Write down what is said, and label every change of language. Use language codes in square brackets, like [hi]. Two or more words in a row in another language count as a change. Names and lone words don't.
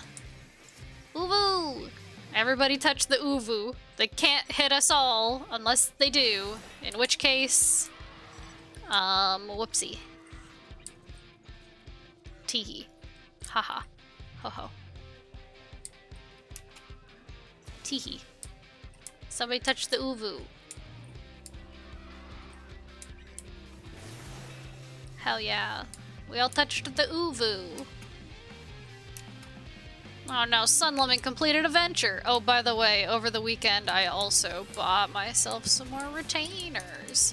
[en] Uvu! Everybody touch the Uvu. They can't hit us all unless they do. In which case... whoopsie. Teehee. Haha. Ho ho. Teehee. Somebody touch the Uvu. Hell yeah. We all touched the Uvu. Oh no, Sun Lemon completed a venture. Oh, by the way, over the weekend I also bought myself some more retainers.